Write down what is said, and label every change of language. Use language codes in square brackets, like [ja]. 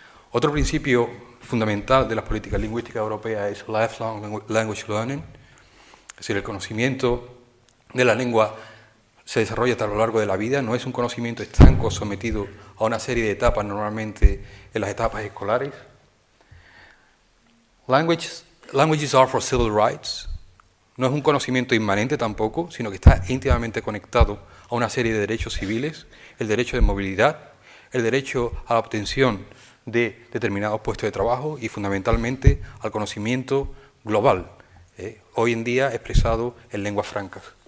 [es] Otro principio fundamental de las políticas lingüísticas europeas es [en] lifelong language learning, [es] es decir, el conocimiento de la lengua se desarrolla a lo largo de la vida, no es un conocimiento estanco sometido a una serie de etapas, normalmente en las etapas escolares. [en] Languages are for civil rights. [es] No es un conocimiento inmanente tampoco, sino que está íntimamente conectado a una serie de derechos civiles, el derecho de movilidad, el derecho a la obtención de determinados puestos de trabajo y fundamentalmente al conocimiento global, hoy en día expresado en lenguas francas.